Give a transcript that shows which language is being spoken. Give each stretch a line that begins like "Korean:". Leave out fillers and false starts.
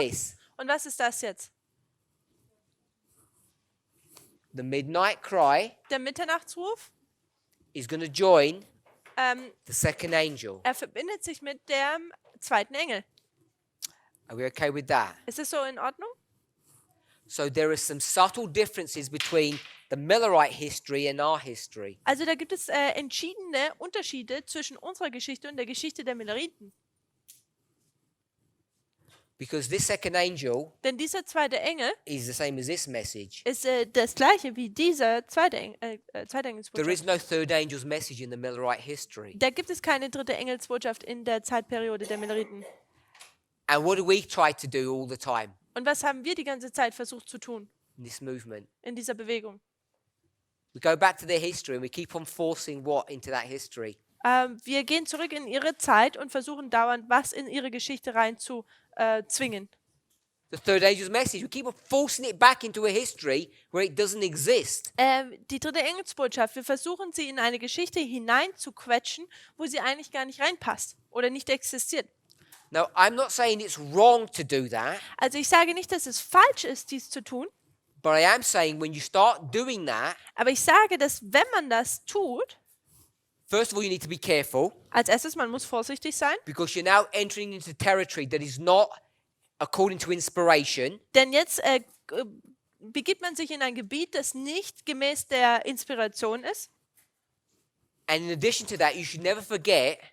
English: this?
German: Und was ist das jetzt?
English: The midnight cry
German: Der Mitternachtsruf,
English: is going to join ähm, the second angel.
German: er verbindet sich mit dem zweiten Engel.
English: Are we okay with that?
German: Ist es so in Ordnung?
English: So there are some subtle differences between the Millerite history and our history.
German: Also da gibt es entschiedene Unterschiede zwischen unserer Geschichte und der Geschichte der Milleriten.
English: Because this second angel
German: Denn dieser zweite Engel
English: is the same as this message.
German: ist das gleiche wie dieser zweite
English: There
German: Engelsbotschaft.
English: is no third angel's message in the Millerite history.
German: Da gibt es keine dritte Engelsbotschaft in der Zeitperiode der Milleriten.
English: And what do we try to do all the time
German: Und was haben wir die ganze Zeit versucht zu tun
English: in this movement?
German: in dieser Bewegung?
English: We go back to their history and we keep on forcing what into that history?
German: Wir gehen zurück in ihre Zeit und versuchen dauernd, was in ihre Geschichte rein zu zwingen.
English: The third angel's message. We keep on forcing it back into a history where it doesn't exist.
German: Die dritte Engelsbotschaft, wir versuchen sie in eine Geschichte hineinzuquetschen, wo sie eigentlich gar nicht reinpasst oder nicht existiert.
English: Now, I'm not saying it's wrong to do that,
German: Also ich sage nicht, dass es falsch ist, dies zu tun,
English: but I am saying when you start doing that,
German: aber ich sage, dass wenn man das tut,
English: first of all, you need to be careful
German: als erstes, man muss vorsichtig sein,
English: because you're now entering into territory that is not according to inspiration.
German: denn jetzt begibt man sich in ein Gebiet, das nicht gemäß der Inspiration ist.
English: And in addition to that, you should never forget